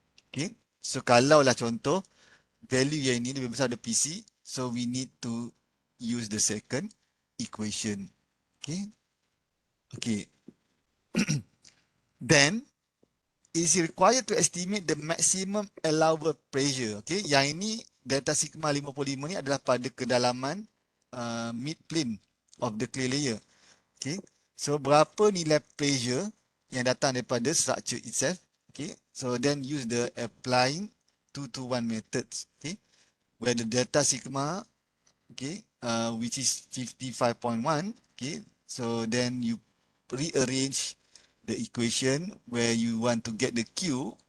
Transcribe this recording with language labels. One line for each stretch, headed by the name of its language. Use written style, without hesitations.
Malay: Okay, so kalau lah contoh value yang ini lebih besar dari PC,
English: so we need to use the second equation. Okay, okay. Then is required to estimate the maximum allowable pressure.
Malay: Okay, yang ini delta sigma 55 ni adalah pada kedalaman
English: mid plane of the clay layer.
Malay: Okay, so berapa nilai pressure yang datang daripada structure itself.
English: Okay, so then use the applying 2 to 1 methods. Okay, where the delta sigma, okay, which is 55.1. Okay, so then you rearrange the equation where you want to get the Q.